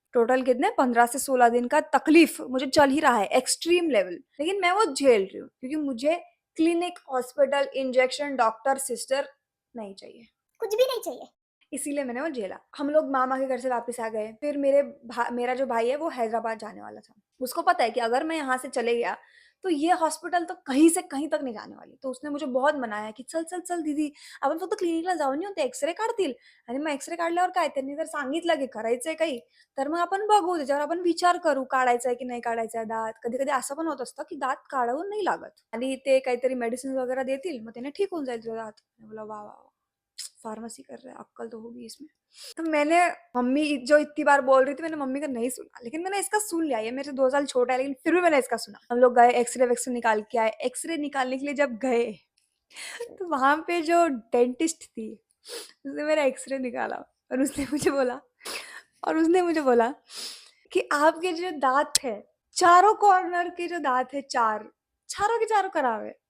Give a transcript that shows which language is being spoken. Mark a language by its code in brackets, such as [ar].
[hi] Total कितने 15 से 16 दिन का तकलीफ मुझे चल ही रहा है, एक्सट्रीम लेवल। लेकिन मैं वो झेल रही हूँ क्योंकि मुझे clinic, hospital, injection, doctor, sister नहीं चाहिए। कुछ भी नहीं चाहिए। इसीलिए मैंने वो झेला। हम लोग मामा के घर से वापस आ गए। फिर मेरा जो भाई है वो हैदराबाद जाने वाला था। उसको पता है कि अगर मैं यहाँ से चले गया तो ये हॉस्पिटल तो कहीं से कहीं तक नहीं जाने वाली। तो उसने मुझे बहुत मनाया की [mr] "चल, चल, चल दीदी, आपण फक्त क्लिनिकला जाऊन येऊ, ते एक्स-रे काढतील आणि मग एक्स-रे काढल्यावर काय त्यांनी जर सांगितलं की करायचंय काही, तर मग आपण बघू, त्याच्यावर आपण विचार करू काढायचाय की नाही काढायचाय दात." कधी-कधी असं पण होत असतं की दात काढून नाही लागत आणि ते काहीतरी मेडिसिन्स वगैरह देतील, मग त्याने ठीक होऊन जाईल तुझा दात. [hi] मैं बोला वाह, वाह, वाह! फार्मेसी कर रहा है, अक्ल तो होगी इसमें। तो मैंने मम्मी जो इतनी बार बोल रही थी मैंने मम्मी का नहीं सुना, लेकिन मैंने इसका सुन लिया। ये मेरे से 2 साल छोटा है लेकिन फिर भी मैंने इसका सुना। हम लोग गए एक्स-रे वेक्स-रे निकाल के आए। एक्स-रे निकालने के लिए जब गए तो वहाँ पे जो डेंटिस्ट थी, उसने मेरा एक्स-रे निकाला और उसने मुझे बोला कि आपके जो दाँत है, चारों कॉर्नर के जो दाँत है 4, चारों के चारों खराब है।